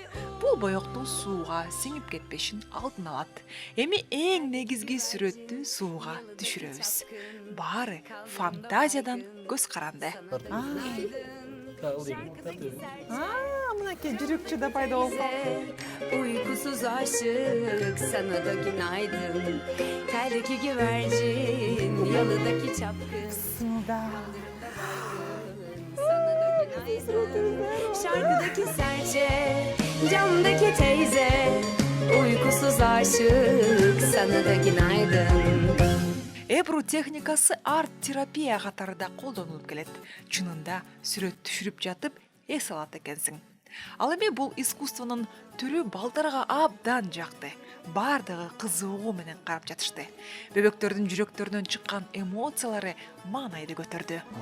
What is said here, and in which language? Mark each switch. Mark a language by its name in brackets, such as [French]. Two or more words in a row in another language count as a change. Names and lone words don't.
[Kyrgyz] Бул боектун сууга сиңип кетпешин алдын алат. Эми эң негизги сүрөттү сууга түшүрөбүз. Баары фантазиядан көз каранды. Мынакей жүрөкчү да пайда болуп калды. [Turkish] Uykusuz aşık sana da günaydın. Teldeki güvercin yalıdaki çapkın. Сында. Sana da günaydın. Şarkıdaki serçe, camdaki teyze. Uykusuz aşık sana da günaydın. [Kyrgyz] Эбру техникасы арт-терапия катарында колдонулуп келет. Чынында сүрөт түшүрүп жатып эс алат экенсиң. Ал эми бул искусствонун түрү балдарга абдан жакты. Бардыгы кызыгуу менен карап жатышты. Бөбөктөрдүн жүрөктөрүнөн чыккан эмоциялары маанайды көтөрдү.